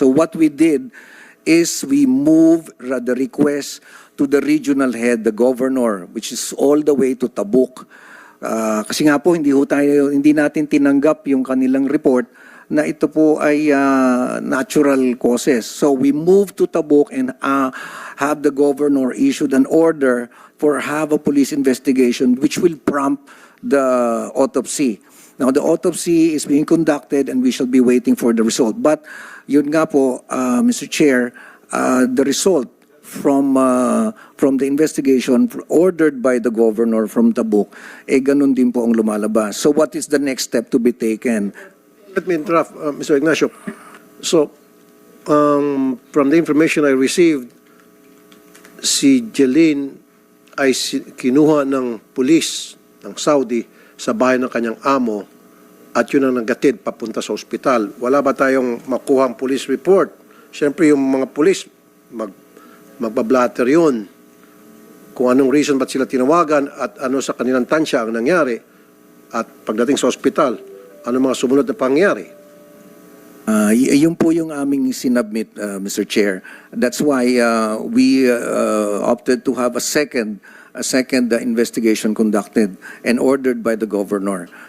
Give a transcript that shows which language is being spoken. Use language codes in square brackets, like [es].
[en] So what we did is we moved the request to the regional head, the governor, which is all the way to Tabuk. [tl] Kasi nga po, hindi natin tinanggap yung kanilang report na ito po ay natural causes. [en] So we moved to Tabuk and have the governor issued an order for have a police investigation which will prompt the autopsy. Now, the autopsy is being conducted and we shall be waiting for the result. But [tl] yun nga po, [en] Mr. Chair, the result from the investigation ordered by the governor from Tabuk, [tl] ganun din po ang lumalabas. [en] So what is the next step to be taken? Let me interrupt, Mr. Ignacio. So, from the information I received, [tl] si Jeline ay kinuha ng pulis ng Saudi sa bahay ng kanyang amo at yun ang nagatid papunta sa ospital. Wala ba tayong makuhang police report? Siyempre yung mga pulis, magbablatter yun kung anong reason ba't sila tinawagan at ano sa kanilang tansya ang nangyari at pagdating sa ospital, ano mga sumunod na pangyari. Yun po yung aming sinubmit, Mr. Chair. [en] That's why we opted to have a second investigation conducted and ordered by the governor.